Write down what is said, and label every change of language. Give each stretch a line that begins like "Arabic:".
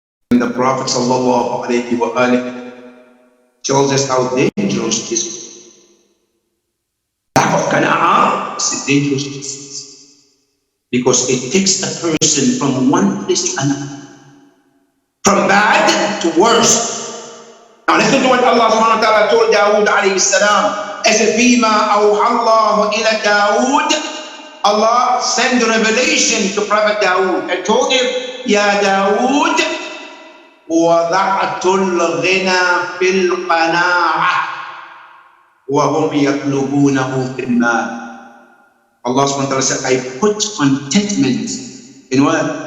English: And the Prophet sallallahu alaihi wa alihi tells us how dangerous this is. Lack of qana'ah is a dangerous disease. Because it takes a person from one place to another, from bad to worse. Now listen to what Allah subhanahu wa ta'ala told Dawood alayhi salam.
Arabic: As فِيمَا أَوْحَى اللَّهُ إِلَى دَاوُودَ,
English: Allah sent the revelation to Prophet Dawood and told him,
Arabic: يَا دَاوُودَ وَضَعْتُ الْغِنَى فِي الْقَنَاعَةِ وَهُمْ يَطْلُبُونَهُ فِي الْمَالِ.
English: Allah subhanahu wa ta'ala said, I put contentment in what?